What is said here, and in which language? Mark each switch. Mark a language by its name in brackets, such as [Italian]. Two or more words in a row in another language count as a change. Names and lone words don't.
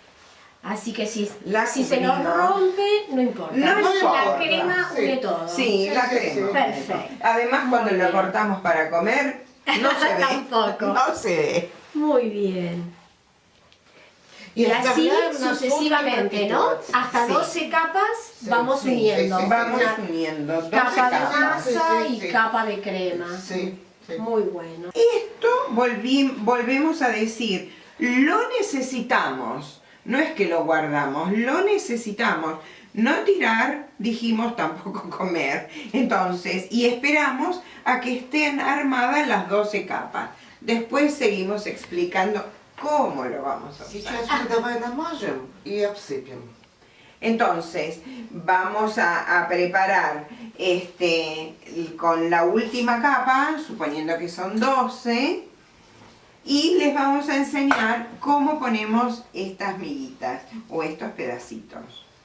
[Spanish] Así que si se nos cubrimos. rompe, no importa. No La importa, crema sí. une todo. Sí, la sí, crema. sí. Perfecto. Además, cuando Muy lo bien. cortamos para comer, no se ve. Tampoco. No se ve. Muy bien. Y Y así [Russian] оставляем на [Spanish] sucesivamente, ¿no? [Russian] пропитываться. [Spanish] Hasta Sí. 12 capas Sí, vamos sí, uniendo. sí, sí. Vamos Una uniendo 12 capa de capas. masa Sí, sí, y sí. capa de crema. Sí, sí. Muy bueno. Esto volvemos a decir, lo necesitamos, no es que lo guardamos, lo necesitamos. No tirar, dijimos, tampoco comer. Entonces, y esperamos a que estén armadas las 12 capas. Después seguimos explicando cómo lo vamos a usar. [Russian] Сейчас мы давай намажем и обсыпем. [Spanish] Entonces, vamos a preparar con la última capa, suponiendo que son 12, y les vamos a enseñar cómo ponemos estas miguitas o estos pedacitos.